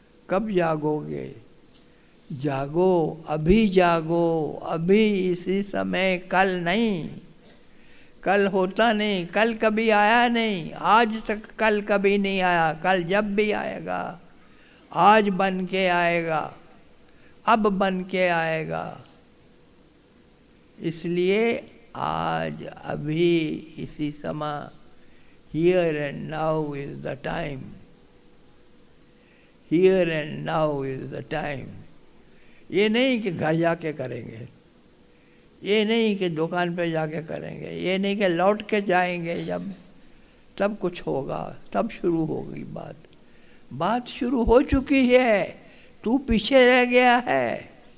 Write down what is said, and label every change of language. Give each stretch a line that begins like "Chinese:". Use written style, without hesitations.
Hindi: कब जागोगे? जागो, अभी जागो, अभी, इसी समय, कल नहीं। कल होता नहीं, कल कभी आया नहीं, आज तक कल कभी नहीं आया। कल जब भी आएगा, आज बन के आएगा, अब बन के आएगा। इसलिए आज, अभी, इसी समय,
English: here and now is the time. Here and now is the time.
Hindi: ये नहीं कि घर जाके करेंगे, ये नहीं कि दुकान पे जाके करेंगे, ये नहीं कि लौट के जाएंगे जब, तब कुछ होगा, तब शुरू होगी बात। बात शुरू हो चुकी है, तू पीछे रह गया है।